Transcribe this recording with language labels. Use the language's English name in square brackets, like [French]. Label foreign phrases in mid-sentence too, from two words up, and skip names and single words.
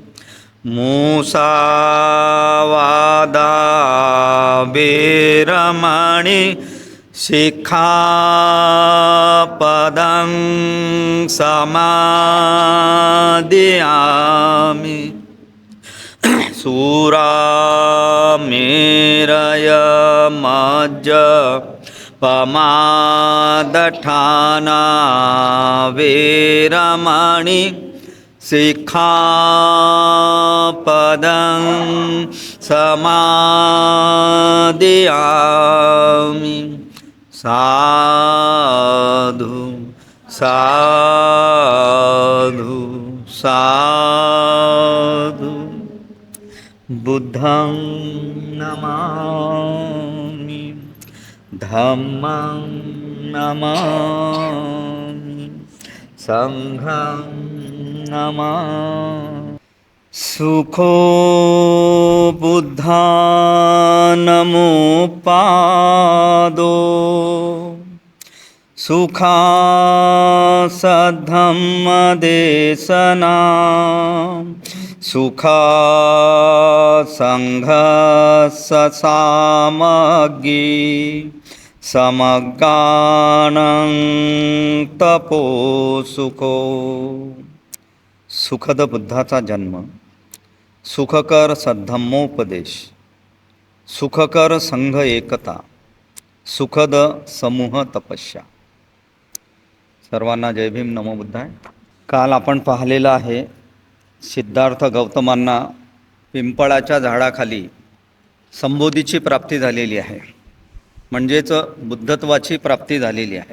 [Pali] मुसावादा वेरमणि सिक्खापदं समादियामि। सूरामेरय मज्जपमादठाना वेरमणि सिक्खापदं समादियामि। साधु साधु साधु। बुद्धं नमामि, धम्मं नमामि, संघं नमामि। सुखो बुद्धानमुपादो सुखासद्धम्मदेशना सुखासंघससामग्गी समगानं तपोसुखो। [Marathi] सुखद बुद्धाचा जन्म, सुखकर सद्धम्मोपदेश, सुखकर संघ एकता, सुखद समूह तपस्या. सर्वांना जय भीम, [Pali] नमो बुद्धाय. [Marathi] काल आपण पाहिलेलं आहे सिद्धार्थ गौतमांना पिंपळाच्या झाडाखाली संबोधीची प्राप्ती झालेली आहे, म्हणजेच बुद्धत्वाची प्राप्ती झालेली आहे.